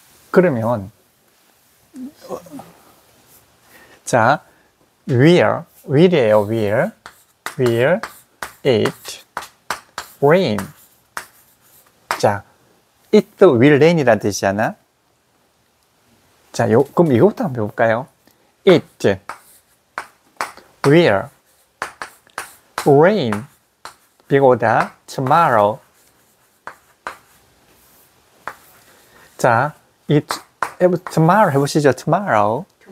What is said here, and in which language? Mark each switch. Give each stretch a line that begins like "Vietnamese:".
Korean: 그러면 자, will이에요.
English: will it rain.
Korean: 자, it will rain이라는 뜻이잖아. 자, 그럼 이거부터 한번 해볼까요?
English: It will rain
Korean: 비가 오다
English: tomorrow.
Korean: 자, tomorrow 해보시죠. tomorrow.